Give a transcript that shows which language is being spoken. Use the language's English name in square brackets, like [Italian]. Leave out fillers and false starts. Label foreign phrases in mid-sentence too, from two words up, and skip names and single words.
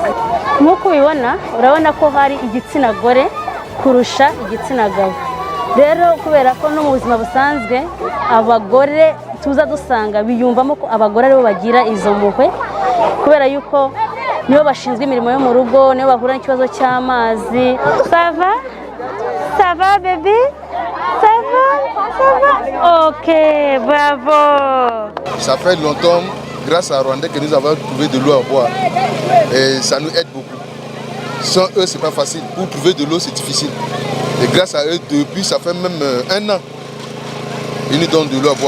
[Kinyarwanda] Nk'uko ubibona urabona ko hari igitsina gore kurusha igitsina gabo. Rero kubera ko no mu buzima busanzwe abagore tuza dusanga biyumvamo ko abagore aribo bagira izo mpuhwe, kubera yuko nibo bashinzwe imirimo yo mu rugo, nibo bahura n'ikibazo cy'amazi. [French] Ça va bébé? Ça va? Ok, bravo. Ça fait longtemps, grâce à Rwanda, que nous avons trouvé de l'eau à boire. Et ça nous aide beaucoup. Sans eux, c'est pas facile. Pour trouver de l'eau, c'est difficile. Et grâce à eux, depuis, ça fait même 1 an, ils nous donnent de l'eau à boire.